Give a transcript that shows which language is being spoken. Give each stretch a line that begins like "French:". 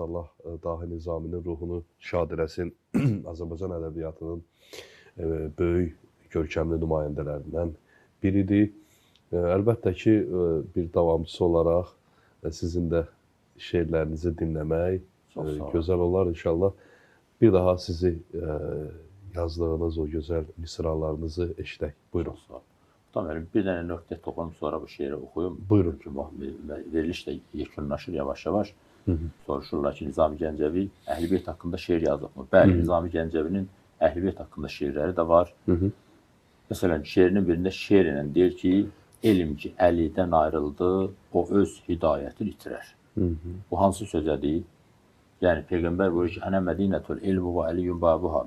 Azerbaijani: Allah Dahi Nizaminin ruhunu şad eləsin. Azərbaycan ədəbiyyatının böyük, görkəmli nümayəndələrindən biridir. Əlbəttə ki, bir davamçısı olaraq sizin də şeirlərinizi dinləmək gözəl olar inşallah. Bir daha sizi yazdığınız o gözəl misralarınızı eşidək. Buyurun. Tamam, bir dənə nöqtə toxunum, sonra bu şeiri oxuyum. Buyurun. Veriliş də yekunlaşır yavaş-yavaş. Soruşurlar ki, Nizami Gəncəvi Əhl-i-Beyt haqqında şeir yazıb mı? Bəli, Nizami Gəncəvinin Əhl-i-Beyt haqqında şeirləri də var. Məsələn, şeirinin birində şeir ilə deyir ki, elm ki, əlidən ayrıldı, o öz hidayətini itirər. Bu hansı sözədir? Yəni, Peyğəmbər buyurur ki,
Arabic: ənə mədinətül ilmi və əliyyün babuha.